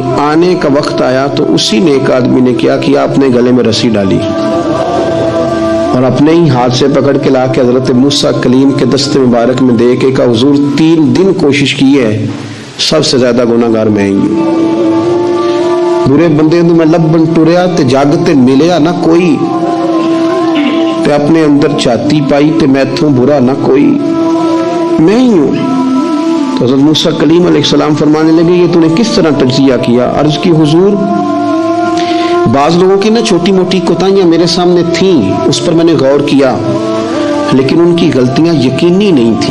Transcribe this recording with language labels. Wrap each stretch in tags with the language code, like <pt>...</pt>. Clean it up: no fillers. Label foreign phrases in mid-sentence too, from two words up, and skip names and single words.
<ur>آنے کا وقت آیا تو اسی نیک آدمی نے کیا کیا، اپنے گلے میں رسی ڈالی اور اپنے ہی ہاتھ سے پکڑ کے لا کے حضرت موسیٰ کلیم کے دست مبارک میں دے کے کہا حضور 3 دن کوشش کی ہے، سب سے زیادہ گناہگار میں ہی ہوں.</ur> <pa>برے بندے میں لبن ٹریا تے جگ تے ملیا نہ کوئی، تے اپنے اندر چھاتی پائی تے میتھوں برا نہ کوئی، میں ہی ہوں.</pa> <ur>تو حضرت موسیٰ کلیم</ur> <ar>علیہ السلام</ar> <ur>فرمانے لگے یہ تو نے کس طرح تجزیہ کیا؟ عرض کی حضور بعض لوگوں کی نا چھوٹی موٹی کوتاہیاں میرے سامنے تھیں، اس پر میں نے غور کیا، لیکن ان کی غلطیاں یقینی نہیں تھیں.</ur>